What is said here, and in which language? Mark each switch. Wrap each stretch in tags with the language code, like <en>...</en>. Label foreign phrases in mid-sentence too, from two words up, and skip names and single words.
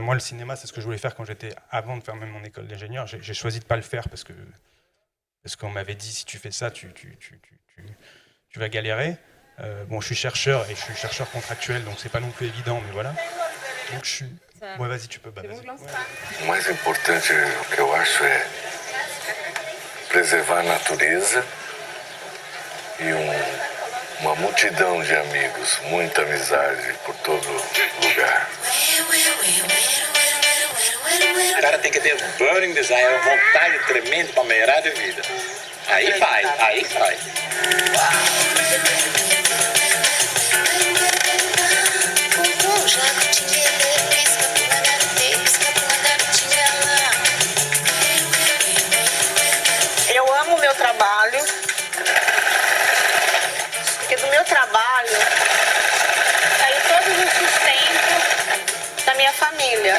<fr>moi, le cinéma, c'est ce que je voulais faire avant de faire même mon école d'ingénieur. J'ai choisi de ne pas le faire parce qu'on m'avait dit, si tu fais ça, tu vas galérer. Bon, je suis chercheur et je suis chercheur contractuel, donc c'est pas non plus évident, mais voilà. Donc je suis... Ouais, vas-y, tu peux. Vas-y.</fr> <pt>O mais importante, o que eu acho, é preservar a natureza e uma multidão de amigos, muita amizade por todo lugar. O cara tem que ter</pt> <en>burning desire,</en> <pt>uma vontade tremenda para melhorar de vida. Aí vai. Eu amo o meu trabalho, porque do meu trabalho saiu todo o sustento da minha família.</pt>